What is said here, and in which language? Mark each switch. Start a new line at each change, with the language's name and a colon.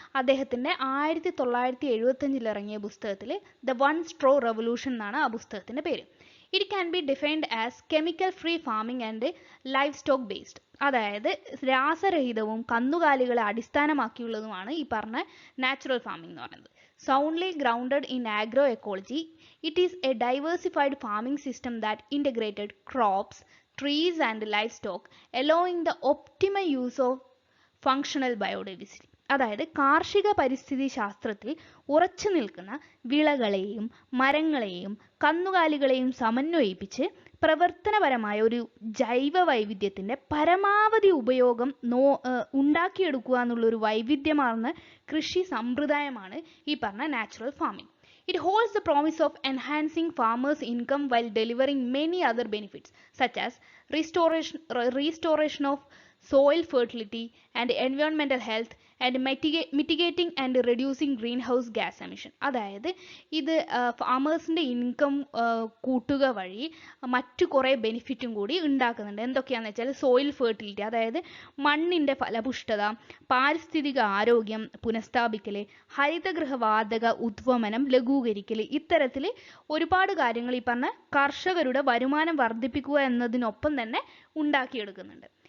Malayalam: അദ്ദേഹത്തിൻ്റെ 1975 ഇറങ്ങിയ പുസ്തകത്തിൽ ദ വൺ സ്ട്രോ റെവല്യൂഷൻ എന്നാണ് ആ പുസ്തകത്തിൻ്റെ പേര്.
English: It can be defined as chemical free farming and livestock based.
Malayalam: അതായത് രാസരഹിതവും കന്നുകാലികളെ അടിസ്ഥാനമാക്കിയുള്ളതുമാണ് ഈ പറഞ്ഞ നാച്ചുറൽ ഫാമിംഗ് എന്ന് പറയുന്നത്.
English: Soundly grounded in agroecology, it is a diversified farming system that integrated crops, trees and livestock, allowing the optimal use of functional biodiversity.
Malayalam: അതായത് കാർഷിക പരിസ്ഥിതി ശാസ്ത്രത്തിൽ ഉറച്ചു നിൽക്കുന്ന വിളകളെയും മരങ്ങളെയും കന്നുകാലികളെയും സമന്വയിപ്പിച്ച് പ്രവർത്തനപരമായ ഒരു ജൈവ വൈവിധ്യത്തിൻ്റെ പരമാവധി ഉപയോഗം ഉണ്ടാക്കിയെടുക്കുക എന്നുള്ളൊരു വൈവിധ്യമാർന്ന കൃഷി സമ്പ്രദായമാണ് ഈ പറഞ്ഞ natural farming.
English: It holds the promise of enhancing farmers' income while delivering many other benefits such as restoration of soil fertility and environmental health and mitigating and reducing greenhouse gas emission.
Malayalam: അതായത് ഇത് ഫാമേഴ്സിൻ്റെ income കൂട്ടുക വഴി മറ്റു കുറേ ബെനിഫിറ്റും കൂടി ഉണ്ടാക്കുന്നുണ്ട്. എന്തൊക്കെയാണെന്ന് വെച്ചാൽ സോയിൽ ഫെർട്ടിലിറ്റി, അതായത് മണ്ണിൻ്റെ ഫലപുഷ്ടത, പാരിസ്ഥിതിക ആരോഗ്യം പുനഃസ്ഥാപിക്കൽ, ഹരിതഗൃഹവാതക ഉദ്വമനം ലഘൂകരിക്കൽ, ഇത്തരത്തിൽ ഒരുപാട് കാര്യങ്ങൾ ഈ പറഞ്ഞ കർഷകരുടെ വരുമാനം വർദ്ധിപ്പിക്കുക എന്നതിനൊപ്പം തന്നെ ഉണ്ടാക്കിയെടുക്കുന്നുണ്ട്.